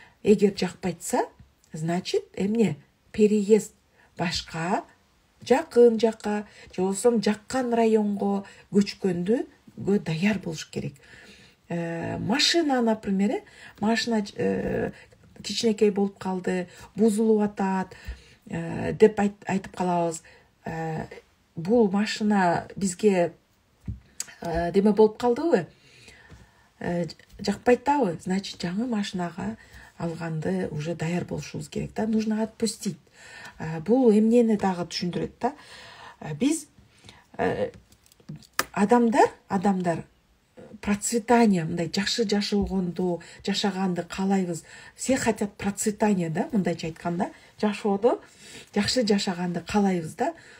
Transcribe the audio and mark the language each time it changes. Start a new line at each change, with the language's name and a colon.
Kyrgyz: Эгер жакпайтса, значит, эмне? Переезд башка жакын жака, же болбосо жаккан районго көчкөндүгө даяр болуш керек. Машина, например, машина кичинекей болуп калды, бузулуп атат деп айтып калабыз. Бул машина бизге деме болуп калдыбы? Жакпай атабы? Значит, жаңы машинага алганды уже даяр болушубуз керек да.
Russian: Нужно отпустить.
Kyrgyz: Бул эмнени дагы түшүндүрөт да. Биз адамдар процветание, мындай жакшы жашаганды каалайбыз.
Russian: Все хотят процветание
Kyrgyz: да, мындайча айтканда, жашоодо жакшы жашаганды каалайбыз да.